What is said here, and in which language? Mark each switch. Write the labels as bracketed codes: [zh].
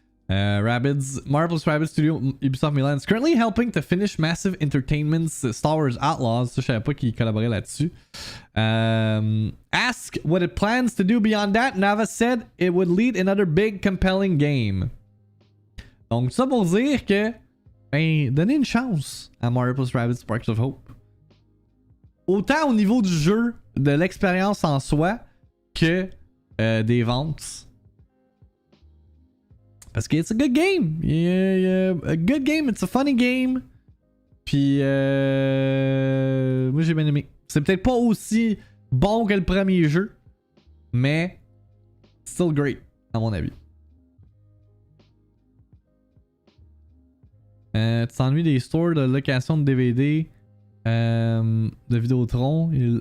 [en] Rabbids, Mario plus Rabbids Studio Ubisoft Milan is currently helping to finish Massive Entertainment's Star Wars Outlaws. [fr] Ça, je savais pas qu'ils collaboraient là-dessus. [en] Ask what it plans to do beyond that. Nava said it would lead another big, compelling game. [fr] Donc, ça pour dire que, ben, donnez une chance à Mario plus Rabbids Sparks of Hope. Autant au niveau du jeu, de l'expérience en soi, que des ventes. Parce que [en] it's a good game. A good game, it's a funny game. [fr] Puis, moi j'ai bien aimé. C'est peut-être pas aussi bon que le premier jeu, mais [en] still great, [fr] à mon avis. Tu t'ennuies des stores de location de DVD, de Vidéotron.